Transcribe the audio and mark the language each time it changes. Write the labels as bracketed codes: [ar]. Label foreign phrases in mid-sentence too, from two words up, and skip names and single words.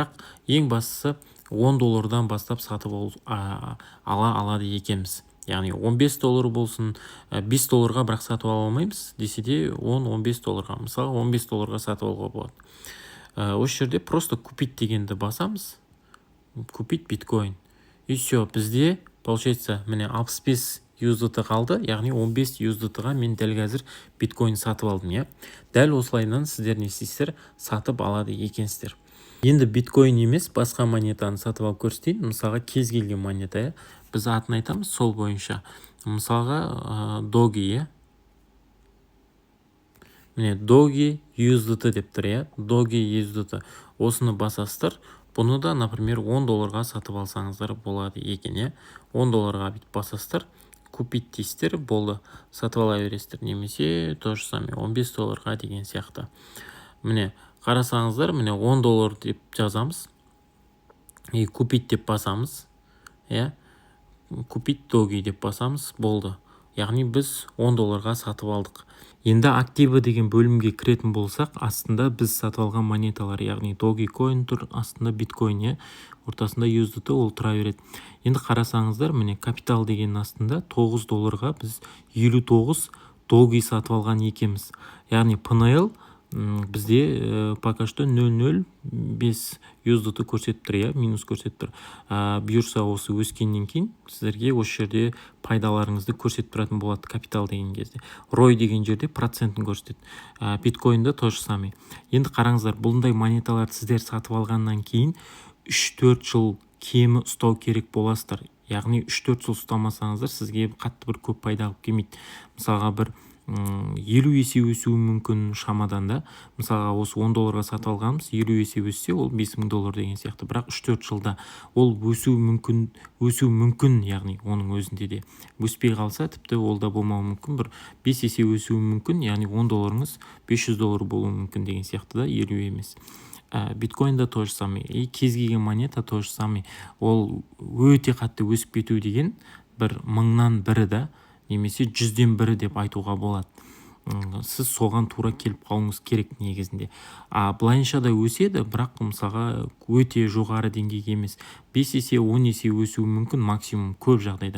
[kk] Бірақ ең бастысы $10 бастап сатып алады екенбіз. Яғни $15 болсын, $5 бірақ сатып ала алмаймыз, десе де $10-15. Мысалы $15 сатып алуға болады. Осы жерде [ru] просто купить [kk] дегенді басамыз. [ru] Купить биткоин. И все, [kk] бізде получается міне 65 USDT қалды, яғни 15 USDT-ға мен дәл қазір биткоин сатып алдым, иә. Дәл осылайынан сіздер не істейсіздер, сатып алады екенсіздер. Енді биткоин емес, басқа монетаны сатып алып көрсетейін. Мысалға кез келген монета, біз атын айтамыз сол бойынша. Мысалға доги, иә. Міне доги USDT деп тұр, иә. Доги USDT. Осыны басасыздар. Бұны да, например, $10 сатып алсаңыздар болады екен, иә. $10 бүйтіп басасыздар. Купить дейсіздер, болды, сатып ала бересіздер. Немесе [ru] то же самое [kk] $15 деген сияқты. Міне қарасаңыздар, міне $10 деп жазамыз. [ru] И купить [kk] деп басамыз. Иә. Купить доги деп басамыз, болды. Яғни біз $10 сатып алдық. Енді активі деген бөлімге кіретін болсақ, астында біз сатып алған монеталар, яғни доги коин тұр, астында биткоин, иә. Ортасында USDT, ол тұра береді. Енді қарасаңыздар, міне капитал деген астында $9 біз 59 доги сатып алған екенбіз. Яғни PNL бізде [ru] пока что [kk] 0.05 USDT көрсетіп тұр, иә, минус көрсетіп тұр. Бұйырса осы өскеннен кейін сіздерге осы жерде пайдаларыңызды көрсетіп тұратын болады капитал деген кезде. ROI деген жерде процентін көрсетеді. [ru] Биткоинда то же самое. [kk] Енді қараңыздар, бұлындай монеталарды сіздер сатып алғаннан кейін 3-4 жыл кемі ұстау керек боласыздар. Яғни 3-4 жыл ұстамасаңыздар, сізге қатты бір көп пайда алып келмейді. Мысалға бір 50 есе өсуі мүмкін шамадан да. Мысалға осы $10 сатып алғанымыз 50 есе өссе, ол $5000 деген сияқты. Бірақ 3-4 жылда ол өсуі мүмкін, яғни оның өзінде де. Өспей қалса, тіпті ол да болмауы мүмкін, бір 5 есе өсуі мүмкін, яғни $10 $500 болуы мүмкін деген сияқты да, 50 емес. [ru] Биткоинда то же самое. И [kk] кез келген монета [ru] то же самое. [kk] Ол өте қатты өсіп кету деген бір 1000-нан бірі да, немесе 100-ден бірі деп айтуға болады. сіз соған тура келіп қалуыңыз керек негізінде. Былайынша да өседі, бірақ мысалға өте жоғары деңгейге емес. 5 есе 10 есе өсуі мүмкін максимум көп жағдайда.